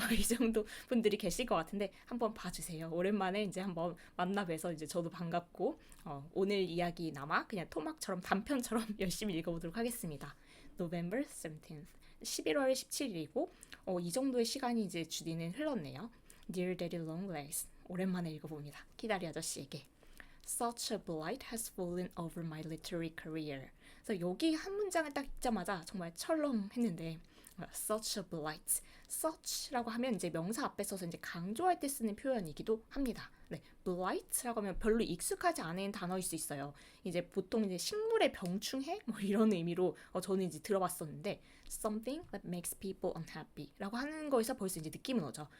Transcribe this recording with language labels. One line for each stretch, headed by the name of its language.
Korean: 이 정도 분들이 계실 것 같은데 한번 봐주세요. 오랜만에 이제 한번 만나 뵈서 이제 저도 반갑고 오늘 이야기 남아 그냥 토막처럼 단편처럼 열심히 읽어보도록 하겠습니다. November 17th 11월 17일이고 이 정도의 시간이 이제 주디는 흘렀네요.
English: Dear Daddy Longlegs
Korean: 오랜만에 읽어봅니다. 키다리 아저씨에게
English: Such a blight has fallen over my literary career.
Korean: 그래서 여기 한 문장을 딱 읽자마자 정말 철렁했는데
English: such a blight.
Korean: such라고 하면 이제 명사 앞에 써서 이제 강조할 때 쓰는 표현이기도 합니다. 네, blight라고 하면 별로 익숙하지 않은 단어일 수 있어요. 이제 보통 이제 식물의 병충해 뭐 이런 의미로 저는 이제 들어봤었는데
English: something that makes people unhappy
Korean: 라고 하는 거에서 벌써 이제 느낌은 오죠.